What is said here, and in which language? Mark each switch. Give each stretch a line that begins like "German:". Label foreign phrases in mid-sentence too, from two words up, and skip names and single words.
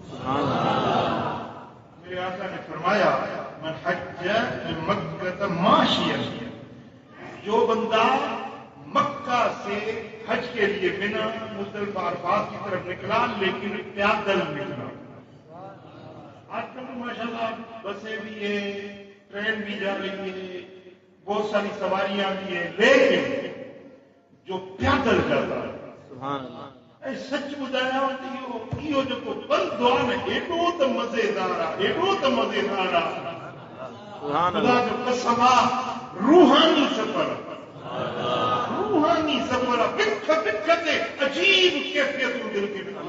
Urdu: میرے آقا نے فرمایا
Arabic: من حج مکہ ماشیا
Urdu: جو بندہ مکہ سے حج کے لیے بنا مزدلفہ عرفات کی طرف نکلا لیکن پیادل نکلا. آج کل تو ماشاءاللہ بسیں بھی ہے ٹرین بھی جا رہی ہے بہت ساری سواریاں بھی ہیں لیکن جو پیادل جاتا ہے
Sindhi: ऐं सच ॿुधायां त इहो जेको बंदो आहे न एॾो त मज़ेदार आहे, एॾो त मज़ेदार आहे। सुभान ख़ुदा अल्लाह। जो कसम आहे, रूहानी सफ़र, रूहानी सफ़र आहे। बिख बिख ते अजीब कैफ़ियतूं दिलि खे ॾिठियूं।